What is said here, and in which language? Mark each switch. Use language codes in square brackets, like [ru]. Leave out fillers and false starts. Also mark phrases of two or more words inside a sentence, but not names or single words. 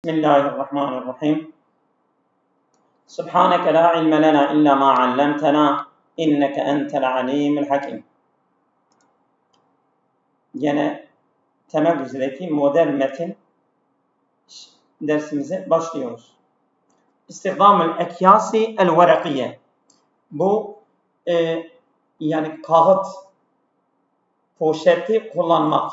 [ar] بسم الله الرحمن الرحيم سبحانك لا علم لنا إلا ما علمتنا إنك أنت العليم الحكيم. [tr] Yine temel düzeydeki model metin dersimize başlıyoruz. [ar] استخدام الأكياس الورقية. [tr] Bu yani kağıt poşeti kullanmak.